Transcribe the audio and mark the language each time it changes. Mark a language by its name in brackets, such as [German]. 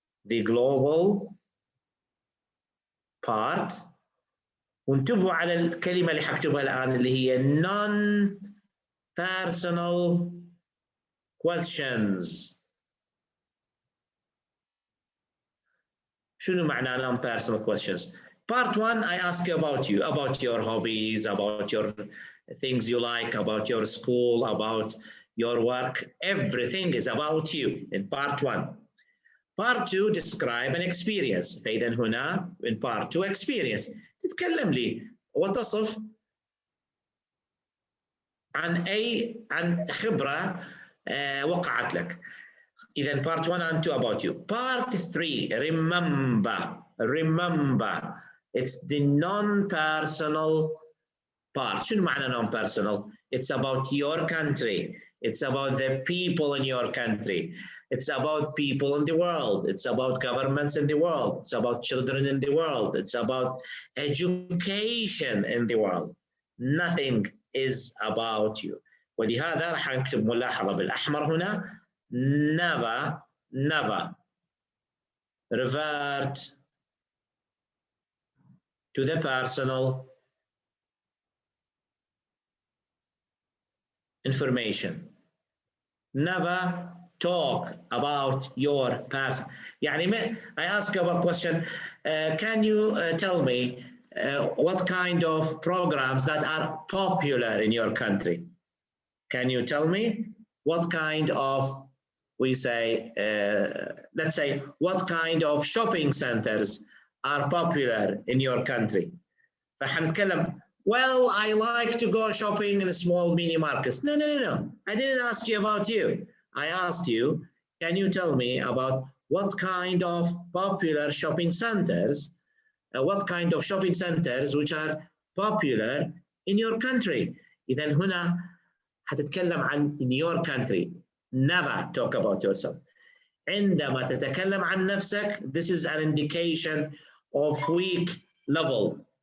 [English] the global part. [Arabic] وانتبهوا على الكلمة اللي حكتبها الآن اللي هي non-personal questions. شنو معنى non-personal questions? [English] Part 1, I ask you, about your hobbies, about your things you like, about your school, about your work. Everything is about you in part 1. Part 2, describe an experience. [Arabic] فإذا هنا [English] in part 2 experience. [Arabic] تتكلم لي وتصف عن خبرة وقعت لك. إذا [English] part 1 and 2 about you. Part 3, remember. It's the non-personal part. [Arabic] شنو معنى non-personal? [English] It's about your country. It's about the people in your country. It's about people in the world. It's about governments in the world. It's about children in the world. It's about education in the world. Nothing is about you. [Arabic] ولهذا راح نكتب ملاحظة بالأحمر هنا. [English] Never revert to the personal information. Never talk about your past. يعني I ask you a question. Can you tell me what kind of programs that are popular in your country? Can you tell me what kind of, we say, let's say, what kind of shopping centers are popular in your country? [Arabic] فحنتكلم, [English] well, I like to go shopping in small mini markets. No. I didn't ask you about you. I asked you, can you tell me about what kind of popular shopping centers, which are popular in your country? [Arabic] إذا هنا حتتكلم عن [English] in your country. Never talk about yourself. [Arabic] عندما تتكلم عن نفسك, [English] this is an indication of weak level.